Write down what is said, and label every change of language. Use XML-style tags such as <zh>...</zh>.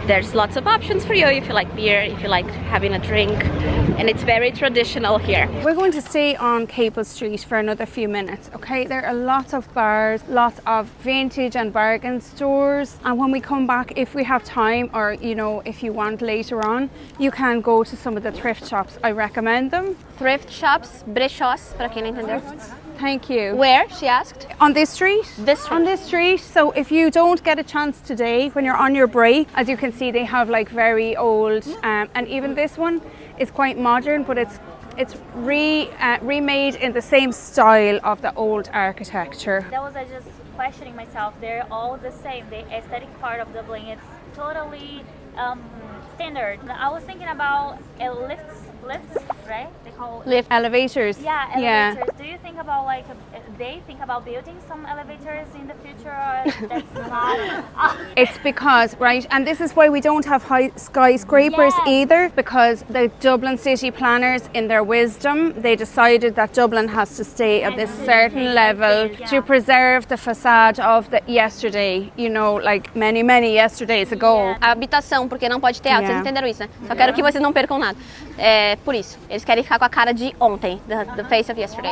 <en>There's lots of options for you if you like beer, if you like having a drink, and it's very traditional here. We're going to stay on Capel Street for another few minutes, okay? There are lots of bars, lots of vintage and bargain stores, and when we come back, if we have time, or you know, if you want later on, you can go to some of the thrift shops. I recommend them.</en> <pt>Thrift shops, brechós, para quem não entendeu.</pt> <en>Thank you. Where, she asked? On this street? This street. On this street. So if you don't get a chance today, when you're on your break, as you can see, they have like very old, and even this one is quite modern, but it's remade in the same style of the old architecture. That was just questioning myself. They're all the same. The aesthetic part of Dublin, it's totally standard. I was thinking about lifts, right? They call Lift elevators. Yeah, elevators. Do you think about like they think about building some elevators in the future? Or that's not. It's because, right, and this is why we don't have high skyscrapers Yes. either, because the Dublin city planners, in their wisdom, they decided that Dublin has to stay at this certain level to preserve the facade of the yesterday, you know, like many, many yesterdays ago.</en> <pt>A habitação, porque não pode ter alto, vocês entenderam isso, né? Só quero que vocês não percam nada. É por isso, eles querem ficar com a cara de ontem,</pt> <en>the face of yesterday.</en>